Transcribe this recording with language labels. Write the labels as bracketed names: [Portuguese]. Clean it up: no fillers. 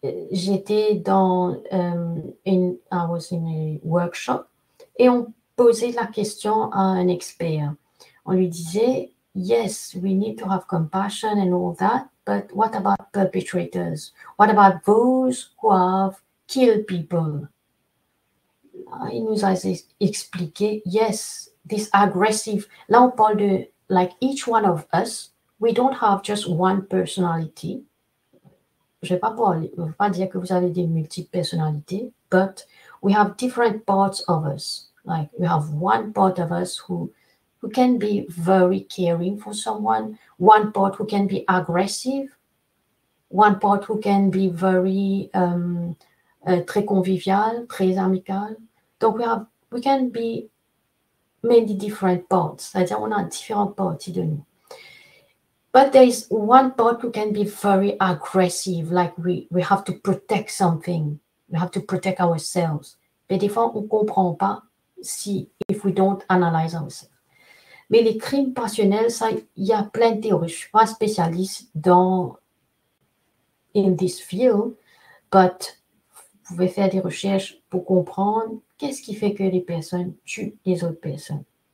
[French] J'étais dans [English] I was in a workshop [French] et on posait la question à un expert. On lui disait, [English] yes, we need to have compassion and all that, but what about perpetrators? What about those who have killed people? [French] Il nous a expliqué, [English] yes, this aggressive. [French] Là, on parle de, [English] like each one of us, we don't have just one personality. [French] Je ne vais pas dire que vous avez des multiples personnalités, [English] but we have different parts of us. Like we have one part of us who can be very caring for someone, one part who can be aggressive, one part who can be very [French] très convivial, très amical. [English] Donc we can be many different parts. [French] C'est-à-dire on a différentes parties de nous. [English] But there is one part who can be very aggressive, like we have to protect something. We have to protect ourselves. [French] Mais des fois, on ne comprend pas [English] if we don't analyze ourselves. [French] Mais les crimes passionnels, ça, il y a plein de théories. Je ne suis pas spécialiste [English] in this field, [French] but vous pouvez faire des recherches pour comprendre qu'est-ce qui fait que les personnes tuent les autres personnes.